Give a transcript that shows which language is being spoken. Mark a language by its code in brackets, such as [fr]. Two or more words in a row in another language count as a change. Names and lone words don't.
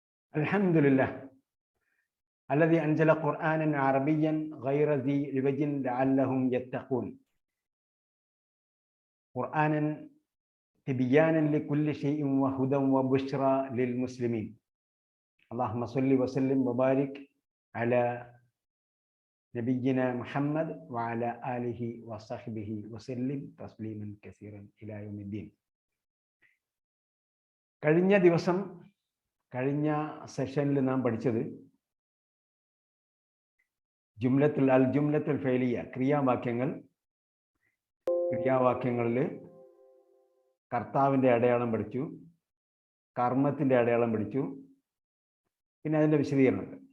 [ar] الحمد لله الذي أنزل قرآنا عربيا غير ذي عوج لعلهم يتقون قرآنا تبيانا لكل شيء وهدى وبشرى للمسلمين. اللهم صل وسلم وبارك على نبينا محمد وعلى آله وصحبه وسلم تسليما كثيرا إلى يوم الدين. [ml] കഴിഞ്ഞ സെഷനിൽ നാം പഠിച്ചത് [ar] جملة الفعلية [ml] ക്രിയാവാക്യങ്ങളിൽ കർത്താവിൻ്റെ അടയാളം പഠിച്ചു, കർമ്മത്തിൻ്റെ അടയാളം പഠിച്ചു, പിന്നെ അതിൻ്റെ വിശദീകരണമുണ്ട്.